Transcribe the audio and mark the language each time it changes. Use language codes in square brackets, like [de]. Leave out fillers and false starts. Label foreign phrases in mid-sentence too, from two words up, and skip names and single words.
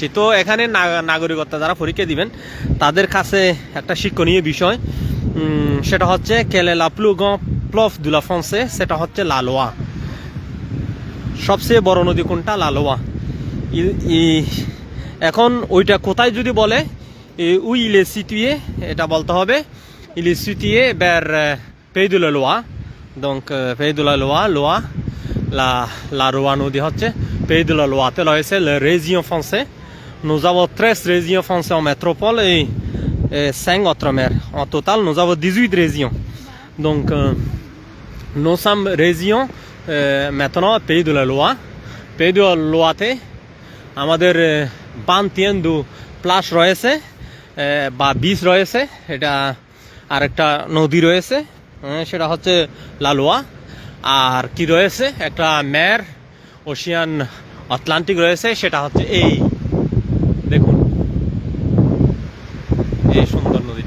[bn] তো এখানে নাগরিকত্ব যারা পরীক্ষা দিবেন তাদের কাছে একটা শিক্ষণীয় বিষয়, সেটা হচ্ছে [fr] Quel est le plus grand fleuve de la France, [bn] সেটা হচ্ছে লা লোয়া। সবচেয়ে বড় নদী কোনটা? লা লোয়া। এখন ওইটা কোথায় যদি বলে [fr] où il est situé, [bn] এটা বলতে হবে [fr] il est situé vers Pays de la Loire, donc Pays de la Loire, Loire, la Loire [bn] নদী হচ্ছে [fr] Pays de la Loire, tel est la région française. Nous avons 13 régions françaises en métropole et 5 autres mers. En total, nous avons 18 régions. Donc nous sommes région maintenant Pays de la Loire. [bn] Pays de la Loire আমাদের 21 প্লাস রয়েছে বা বীজ রয়েছে। এটা আরেকটা নদী রয়েছে, সেটা হচ্ছে লালোয়া। আর কি রয়েছে? একটা মের ওশিয়ান আটলান্টিক রয়েছে, সেটা হচ্ছে এই দেখুন, এই সুন্দর নদীটা।